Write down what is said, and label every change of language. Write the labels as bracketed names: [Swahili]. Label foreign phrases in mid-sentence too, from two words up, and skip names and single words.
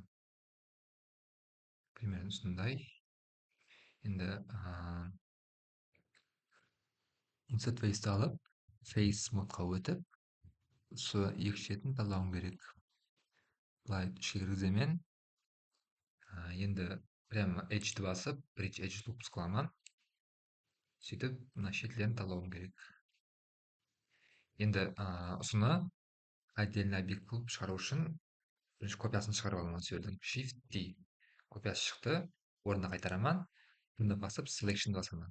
[Kazakh] Примерно сондай. Енді [English] insert face'ті [Kazakh] алып, face модқа өтіп, осы екі шетін талауым керек. Былай ішке кіргіземін. Енді прямо edge'ді басып, [English] bridge edge loop қыламын. [Kazakh] Сөйтіп, мына шетлерін талауым керек. Енді осыны [Russian] отдельный объект [Kazakh] қылып шығару үшін бірінші копиясын шығарып аламын осы жерден. Shift-D. Копиясы шықты, орнына қайтарамын. Бұны басып, selection басамын.